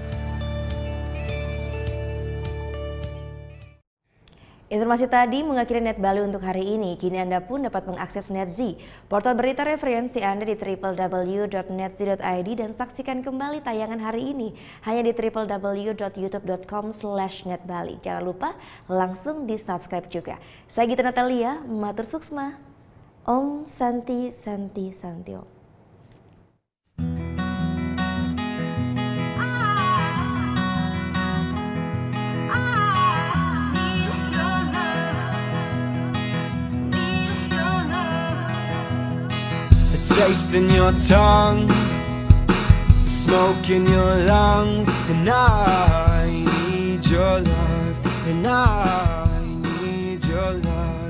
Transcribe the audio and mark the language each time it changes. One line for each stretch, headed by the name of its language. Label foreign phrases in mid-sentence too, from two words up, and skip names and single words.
Indonesian: Informasi tadi mengakhiri Net Bali untuk hari ini. Kini Anda pun dapat mengakses NetZ, portal berita referensi Anda di www.netz.id dan saksikan kembali tayangan hari ini hanya di www.youtube.com/netbali. Jangan lupa langsung di-subscribe juga. Saya Gita Natalia,
Balinese: matur suksma.
Sanskrit: Om Santi Santi Santi Om.
English: Taste in your tongue, smoke in your lungs, and I need your love, and I need your love.